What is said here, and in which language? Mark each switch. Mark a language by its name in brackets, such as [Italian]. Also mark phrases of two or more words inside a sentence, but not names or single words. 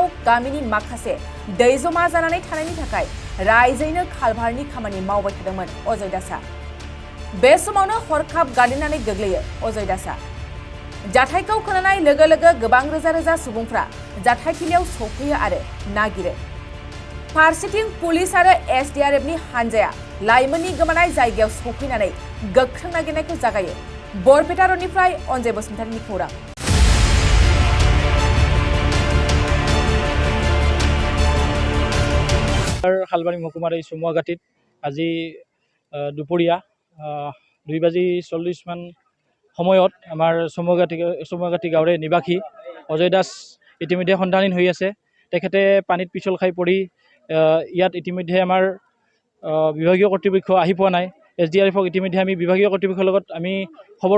[Bodo] गामिनि माखासे दै जमा जानानै थानायनि थाखाय रायजोयैनो खालभारनि खामानि मावबाय थादोंमोन अजय दासआ बे समावनो हरखाब गार्दिनानै गोग्लैयो अजय दासआ जाथायखौ खोनानाय लोगो लोगो गोबां रोजा रोजा सुबुंफ्रा जाथायथिलियाव सौफैयो आरो नागिरो फारसेथिं पुलिस आरो एसडीआरएफनि हानजाया लाइमोननि गोमानाय जायगायाव सौफैनानै गोख्रों नागिरनायखौ जागायो बरपेटा रडनिफ्राय अनजय बसुमतारिनि खौरां [Assamese] হালবাৰী মহকুমাৰ সুমুআগাতীত আজি দুপৰীয়া 2:40 মান সময়ত আমাৰ সুমুআগাতী গাঁৱৰে নিবাসী অজয় দাস ইতিমধ্যে সন্ধানহীন হৈ আছে তেখেতে পানীত পিছল খাই পৰি ইয়াত ইতিমধ্যে আমাৰ বিভাগীয় কৰ্তৃপক্ষ আহি পোৱা নাই এসডিআৰএফক ইতিমধ্যে আমি বিভাগীয় কৰ্তৃপক্ষৰ লগত আমি খবৰ